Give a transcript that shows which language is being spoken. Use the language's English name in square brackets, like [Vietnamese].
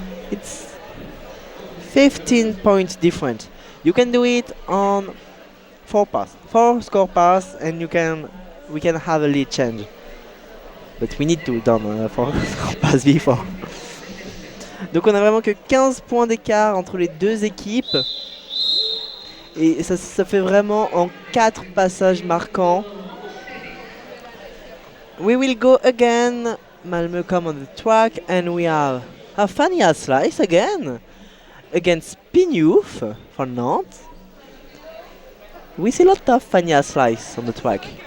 [English] It's 15 points different. You can do it on 4 score pass, and we can have a lead change. But we need to done 4 score pass before. [French] Donc on a vraiment que 15 points d'écart entre les deux équipes. Et ça fait vraiment en 4 passages marquants. [English] We will go again. Malmö come on the track, and we have a Fania slice again against Pignouf for Nantes. We see a lot of Fania slice on the track.